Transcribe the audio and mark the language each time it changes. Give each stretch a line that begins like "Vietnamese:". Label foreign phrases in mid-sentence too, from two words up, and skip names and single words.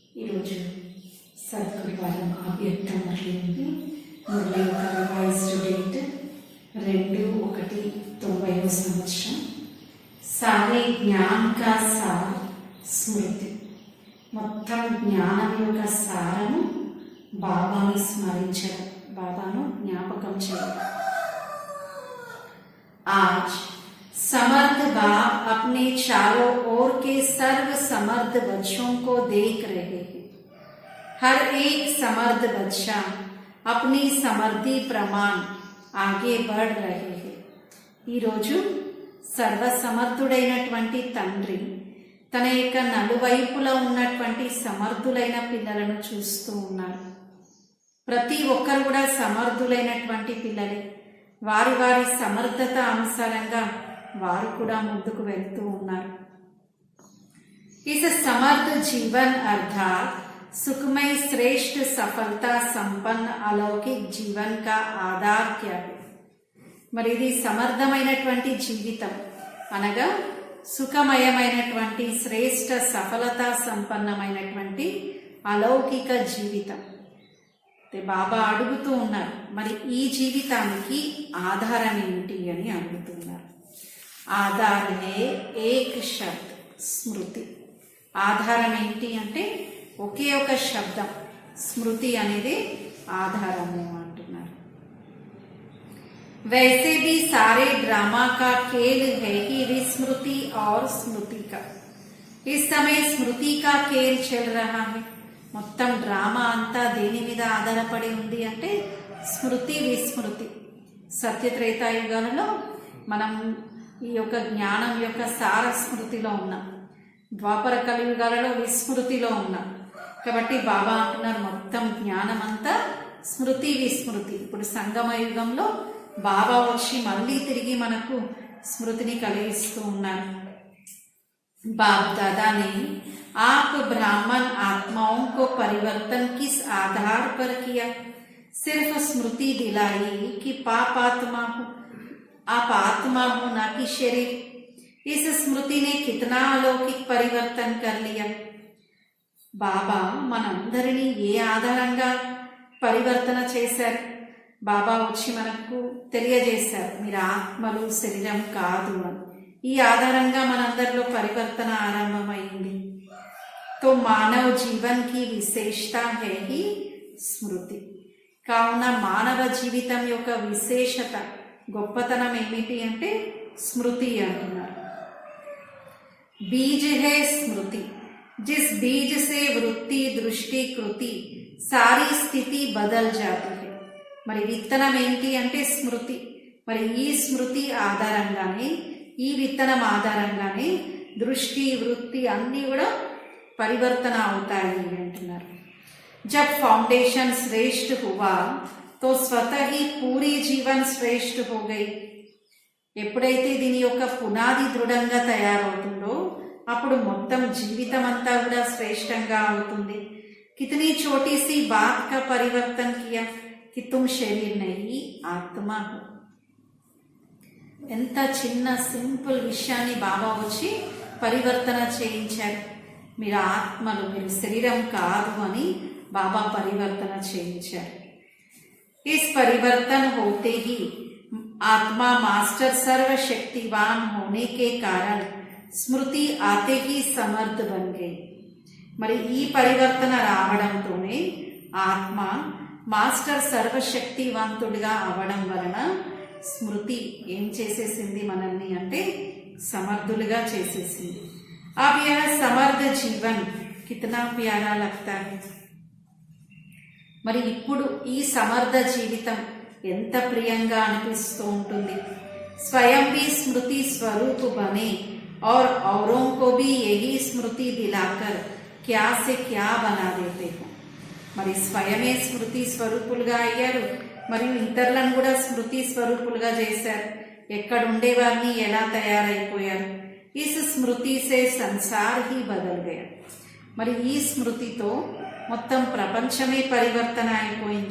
Telugu: ఈరోజు సత్కృపాలం అవ్యక్త మురళి ఉంది. మురళి యొక్క
English: revised date
Hindi: 2/1/90 सारे ज्ञान का सार स्मृति.
Telugu: మొత్తం జ్ఞానం యొక్క సారము బాబాను స్మరించడం, బాబాను జ్ఞాపకం చేయడం.
Hindi: आज समर्थ बाप अपने चारों ओर के सर्व समर्थ बच्चों को देख रहे हैं. हर एक समर्थ बच्चा अपनी समर्थि प्रमाण आगे बढ़ रहे हैं.
Telugu: ఈ రోజు సర్వ సమర్థుడైనటువంటి తండ్రి తన యొక్క నలువైపులా ఉన్నటువంటి సమర్థులైన పిల్లలను చూస్తూ ఉన్నారు. ప్రతి ఒక్కరు కూడా సమర్థులైనటువంటి పిల్లలే. వారి వారి సమర్థత అనుసారంగా వారు కూడా ముందుకు వెళ్తూ ఉన్నారు.
Hindi: इस समर्थ जीवन अर्थात सुखमय श्रेष्ठ सफलता संपन्न अलौकिक जीवन का आधार क्या है?
Telugu: మరి ఇది సమర్థమైనటువంటి జీవితం అనగా సుఖమయమైనటువంటి శ్రేష్ఠ సఫలత సంపన్నమైనటువంటి అలౌకిక జీవితం. బాబా అడుగుతూ ఉన్నారు, మరి ఈ జీవితానికి ఆధారం ఏమిటి అని అడుగుతున్నారు.
Hindi: ఆధారమే एक शब्द स्मृति.
Telugu: ఆధారం ఏంటి అంటే ఒకే ఒక శబ్దం స్మృతి అనేది ఆధారము అంటున్నారు.
Hindi: वैसे भी सारे ड्रामा का खेल है कि विस्मृति और स्मृति का. इस समय स्मृति का खेल चल रहा है.
Telugu: మొత్తం డ్రామా అంతా దేని మీద ఆధారపడి ఉంది అంటే స్మృతి విస్మృతి. సత్యత్రేతాయుగాలలో మనం ఈ యొక్క జ్ఞానం యొక్క సార స్మృతిలో ఉన్నాం, ద్వాపర కలియుగాలలో విస్మృతిలో ఉన్నాం. కాబట్టి బాబా అంటున్నారు మొత్తం జ్ఞానం అంతా స్మృతి విస్మృతి. ఇప్పుడు సంగమ యుగంలో బాబా వచ్చి మళ్ళీ తిరిగి మనకు స్మృతిని కలిగిస్తూ ఉన్నారు.
Hindi: बाप दादा ने आप ब्राह्मण आत्माओं को परिवर्तन किस आधार पर किया? सिर्फ स्मृति दिलाई कि पाप आत्मा हो, आप आत्मा हो ना कि शरीर. इस स्मृति ने कितना अलौकिक परिवर्तन कर लिया.
Telugu: బాబా మనందరినీ ఏ ఆధారంగా పరివర్తన చేశారు? బాబా వచ్చి మనకు తెలియజేశారు మీరు ఆత్మలు శరీరం కాదు అని. ఈ ఆధారంగా మనందరిలో పరివర్తన ఆరంభమైంది.
Hindi: तो मानव जीवन की विशेषता है ही स्मृति.
Telugu: కావున మానవ జీవితం యొక్క విశేషత గొప్పతనం ఏమిటి అంటే స్మృతి అంటున్నారు.
Hindi: बीज है स्मृति। जिस बीज से वृत्ति दृष्टि कृति सारी स्थिति बदल जाती है.
Telugu: మరి విత్తనం ఏంటి అంటే స్మృతి. మరి ఈ స్మృతి ఆధారంగానే, ఈ విత్తనం ఆధారంగానే దృష్టి వృత్తి అన్నీ కూడా పరివర్తన అవుతాయి అంటున్నారు.
Hindi: जब फाउंडेशन श्रेष्ठ हुआ तो स्वतः ही पूरी जीवन श्रेष्ठ हो गई.
Telugu: ఎప్పుడైతే దీని యొక్క పునాది దృఢంగా తయారవుతుందో అప్పుడు మొత్తం జీవితం అంతా కూడా శ్రేష్టంగా అవుతుంది.
Hindi: कितनी छोटी सी बात का परिवर्तन किया कि तुम शरीर नहीं आत्मा हो.
Telugu: ఎంత చిన్న సింపుల్ విషయాన్ని బాబా వచ్చి పరివర్తన చేయించారు. మీరు ఆత్మలు, మీరు శరీరం కాదు అని బాబా పరివర్తన చేయించారు.
Hindi: इस परिवर्तन होते ही आत्मा मास्टर सर्वशक्तिवान होने के कारण स्मृति आते ही समर्थ बन गई.
Telugu: మరి ఈ పరివర్తన రావడంతోనే ఆత్మ మాస్టర్ సర్వశక్తివంతుడిగా అవడం వలన స్మృతి ఏం చేసేసింది మనల్ని అంటే సమర్థులుగా చేసేసింది.
Hindi: अब यह समर्थ जीवन कितना प्यारा लगता है.
Telugu: మరి ఇప్పుడు ఈ సమర్థ జీవితం ఎంత ప్రియంగా అనిపిస్తూ ఉంటుంది.
Hindi: స్వయం भी स्मृति स्वरूप बने और औरों को भी यही स्मृति दिलाकर क्या से क्या बना देते हो.
Telugu: మరి స్వయమే స్మృతి స్వరూపులుగా అయ్యారు, మరియు ఇతరులను కూడా స్మృతి స్వరూపులుగా చేశారు. ఎక్కడ ఉండేవారిని ఎలా తయారైపోయారు.
Hindi: इस स्मृति से संसार ही बदल गया.
Telugu: మరి ఈ స్మృతితో మొత్తం ప్రపంచమే పరివర్తన అయిపోయింది.